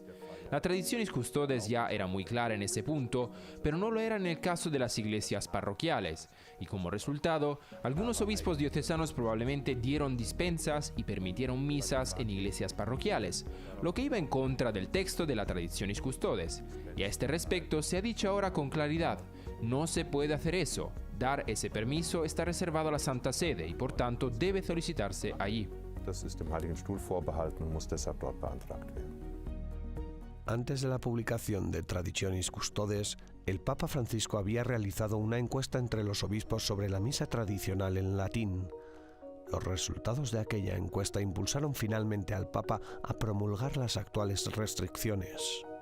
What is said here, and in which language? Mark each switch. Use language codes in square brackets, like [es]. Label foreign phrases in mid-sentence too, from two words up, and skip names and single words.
[es] La Traditionis Custodes ya era muy clara en ese punto, pero no lo era en el caso de las iglesias parroquiales, y como resultado, algunos obispos diocesanos probablemente dieron dispensas y permitieron misas en iglesias parroquiales, lo que iba en contra del texto de la Traditionis Custodes. Y a este respecto se ha dicho ahora con claridad, no se puede hacer eso. Dar ese permiso está reservado a la Santa Sede y por tanto debe solicitarse allí. [de] Das ist dem Heiligen Stuhl vorbehalten und muss deshalb dort beantragt werden. [es] Antes de la publicación de Traditionis Custodes, el Papa Francisco había realizado una encuesta entre los obispos sobre la misa tradicional en latín. Los resultados de aquella encuesta impulsaron finalmente al Papa a promulgar las actuales restricciones.